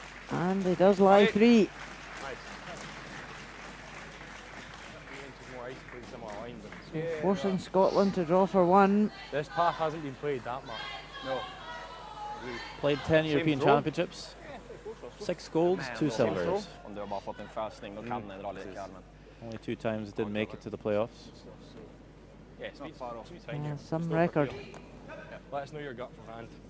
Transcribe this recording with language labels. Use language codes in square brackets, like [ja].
[en] And he does lie 3. So forcing Scotland to draw for 1. This path hasn't been played that much. No. Played 10 European Championships. 6 golds, 2 silvers. [sv] Om du har bara fått en fösning då kan den dra lite men. [en] Only 2 times it didn't make it to the playoffs. Yeah, speed's fine here. Some record. Yeah, let us know your gut for hand.